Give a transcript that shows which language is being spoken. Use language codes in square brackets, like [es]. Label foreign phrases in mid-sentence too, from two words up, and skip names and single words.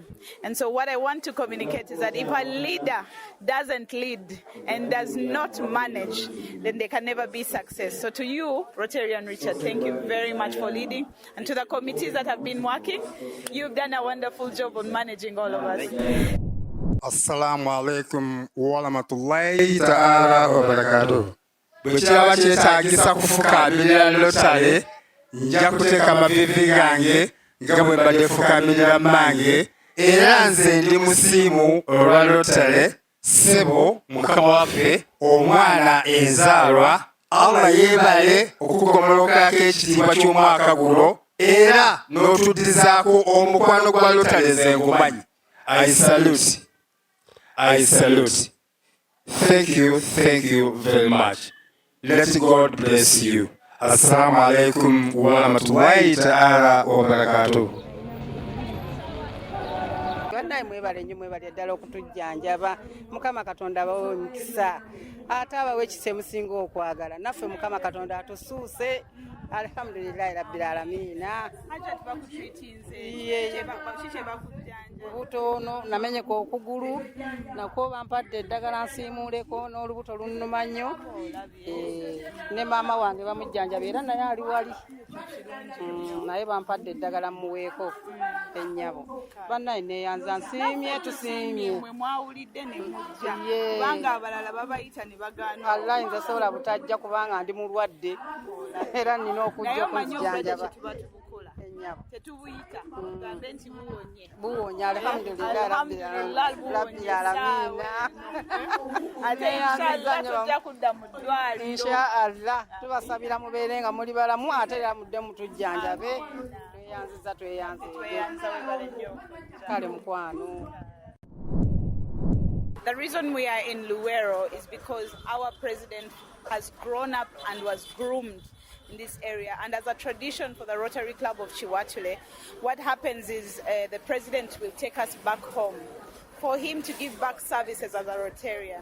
[en] And so what I want to communicate is that if a leader doesn't lead and does not manage, then there can never be success. So to you, Rotarian Richard, thank you very much for leading. And to the committees that have been working, you've done a wonderful job on managing all of us. [ar] السلام عليكم ورحمة الله تعالى وبركاته. [lg] Bwekiraba kyetaagisa kufukamirira Rotary, nja kuteeka amavivi gange nga bwe mbadde fukamirira mmange era nze ndi musiimu olwa Rotary ssebo mukama waffe omwana enzaalwa Allah yeebale okukugomolokako ekitiibwa ky'omwaka guno era n'otuddizaako omukwano gwa Rotary nze ngumanyi. [en] I salute. Thank you very much. Let God bless you. [ar] السلام عليكم ورحمة الله تعالى وبركاته. [lg] Banaye mwebale nnyo mwebale ddala okutujjanjaba. Mukama Katonda abawe omukisa. Ate abawe ekisemusinga okwagala. Naffe Mukama Katonda atusuuse. [ar] الحمد لله رب العالمين. [lg] Butono namenyeko okugulu nako bampadde eddagala nsiimuuleko n'olubuto lunnuma nnyo. Ne maama wange bamujjanjaba era naye ali wali. Naye bampadde eddagala muweeko ennyabo. Bannaye neeyanza nsiimye tusiimye. Mwe mwawulidde ne mujja. Kubanga abalala babayita ne bagaana. Allah nze sobola butajja kubanga ndi mulwadde era nina okujja okujjanjaba. Ennyabo. Tetubuyita. Tugambe nti buwonye. Buwonye [ar] الحمد لله رب العالمين. [lg] Ate inshallah tujja kudda mu ddwaliro. Inshallah tubasabira mubeere nga muli balamu ate era mudde mutujjanjabe. Tweyanziza webale nnyo. Kale mukwano. [en] The reason we are in Luwero is because our president has grown up and was groomed in this area. And as a tradition for the Rotary Club of Chiwatule, what happens is the president will take us back home for him to give back services as a Rotarian.